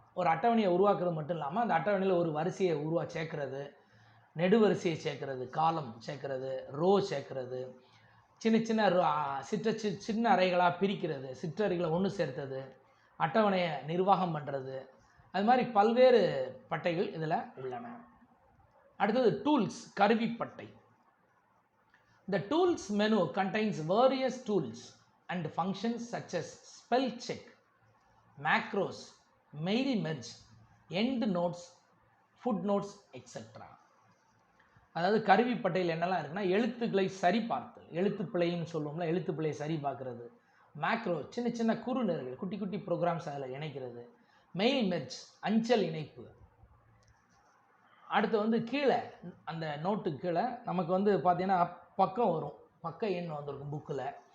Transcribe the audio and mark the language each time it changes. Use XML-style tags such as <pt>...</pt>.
<ta>ஒரு அட்டவணையை உருவாக்குறது மட்டும் இல்லாமல் அந்த அட்டவணையில் ஒரு வரிசையை சேர்க்கறது, நெடுவரிசையை சேர்க்கறது, காலம் சேர்க்கறது, ரோ சேர்க்கறது, சின்ன சின்ன அறைகளாக பிரிக்கிறது, சிற்றறைகளை ஒன்று சேர்த்தது, அட்டவணையை நிர்வாகம் பண்ணுறது, அது மாதிரி பல்வேறு பட்டைகள் இதில் உள்ளன. அடுத்தது tools, கருவிப்பட்டை.</ta> <en>The tools menu contains various tools and functions such as spell check, macros, mail merge, end notes, footnotes, etc.</en> <ta>அதாவது கருவிப்பட்டையில் என்னெல்லாம் இருக்குன்னா, எழுத்துக்களை சரி பார்த்தல், எழுத்துப்பிழைன்னு சொல்லுவோம்ல, எழுத்துப்பிழையை சரி பார்க்குறது, மேக்ரோ சின்ன குறுநெறிகள், குட்டி குட்டி ப்ரோக்ராம்ஸ் அதில் இணைக்கிறது, மெயில் மெர்ஜ் அஞ்சல் இணைப்பு. அடுத்து கீழே அந்த நோட்டுக்கு கீழே நமக்கு பார்த்தீங்கன்னா பக்கம் வரும், பக்க எண் வந்திருக்கும் புக்கில்.</ta>